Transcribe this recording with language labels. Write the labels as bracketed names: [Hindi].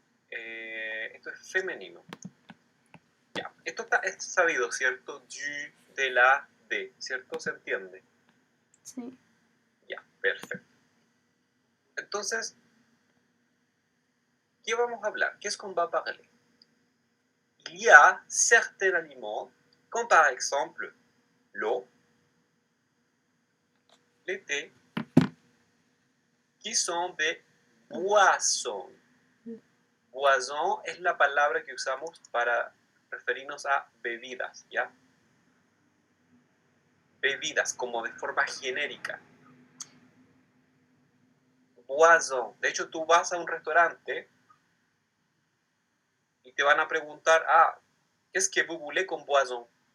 [Spanish] Esto es femenino. Ya. Esto es sabido, ¿cierto? Du, de la, de, ¿cierto? ¿Se entiende? Sí. Ya, perfecto. Entonces, ¿qué vamos a hablar? [French] Qu'est-ce qu'on va parler? Il y a certains aliments, comme par exemple l'eau, les thés, qui sont des boissons. [Spanish] Boisson es la palabra que usamos para referirnos a bebidas, ¿ya? Bebidas, como de forma genérica. Boisson. De hecho, tú vas a un restaurante y te van a preguntar, [French] qu'est-ce que vous voulez [Spanish] con boisson?